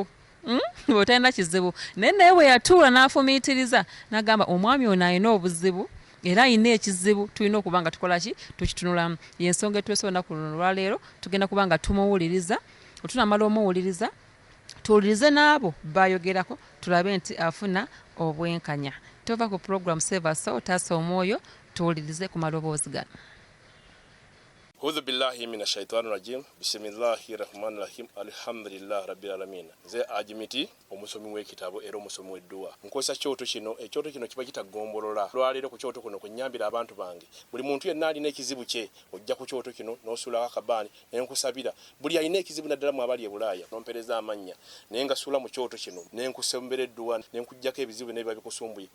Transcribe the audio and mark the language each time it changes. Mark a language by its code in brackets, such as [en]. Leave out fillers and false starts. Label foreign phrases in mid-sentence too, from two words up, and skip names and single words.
[lg] Otalina kizibu naye we yatuula n'afumiitiriza n'agamba omwami ono alina obuzibu era alina ekizibu tulina okuba nga tukola ki tukitunulamu. Y'ensonga etwesoola olunaku luno olwaleero tugenda kuba nga tumuwuliriza. Otunamala omuwuliriza tuwulirize n'abo bayogerako tulabe nti afuna obwenkanya. Tova ku program Save a Soul, Taasa Omwoyo tuwulirize ku maloboozi gano. [ar] أعوذ بالله من الشيطان الرجيم. بسم الله الرحمن الرحيم. الحمد لله رب العالمين. [lg] Nze Ajimiti omusomi w'ekitabo era omusomi w'edduwa. Nkozesa kyoto kino, ekyoto kino kiba kitagombolola. Lwaleero ku kyoto kuno kunnyambira abantu bange. Buli muntu yenna alina ekizibu kye ojja ku kyoto kino n'osuula akabaani ne nkusabira. Buli alina ekizibu naddala mu abali e Bulaaya n'ompereza amannya. Naye nga suula mu kyoto kino ne nkusembera edduwa ne nkujjako ebizibu n'ebiba bikusumbuye.